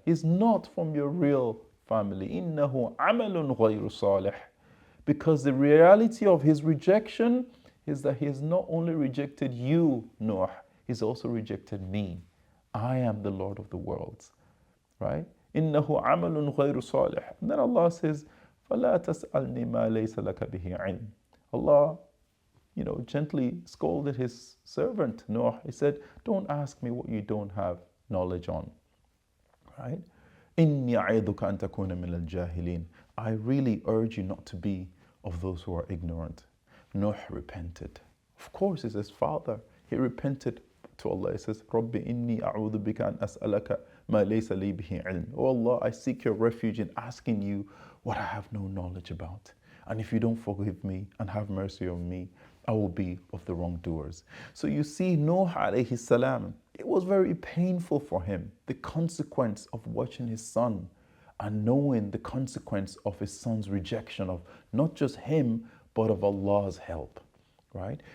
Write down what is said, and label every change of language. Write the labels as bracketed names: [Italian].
[English] He's not from your real family. [Arabic] إِنَّهُ عَمَلٌ غَيْرُ صَالِحٍ. [English] Because the reality of his rejection is that he has not only rejected you, Noah, he's also rejected me. I am the Lord of the worlds, right? [Arabic] إِنَّهُ عَمَلٌ غَيْرُ صَالِحٍ. [English] And then Allah says, [Arabic] فَلَا تَسْأَلْنِي مَا لَيْسَ لَكَ بِهِ عِلْمٍ. [English] Allah, gently scolded his servant, Noah. He said, don't ask me what you don't have knowledge on, right? [Arabic] إِنِّي أَعِذُكَ أَن تَكُونَ مِنَ الْجَاهِلِينَ. [English] I really urge you not to be of those who are ignorant. Nuh repented. Of course, it's his father. He repented to Allah. He says, [Arabic] رَبِّ إِنِّي أَعُوذُ بِكَ أَنْ أَسْأَلَكَ مَا لَيْسَ لِي بِهِ عِلْمٍ. [English] Oh Allah, I seek your refuge in asking you what I have no knowledge about. And if you don't forgive me and have mercy on me, I will be of the wrongdoers. So you see, Nuh alayhi salam, it was very painful for him, the consequence of watching his son and knowing the consequence of his son's rejection of not just him, but of Allah's help, right?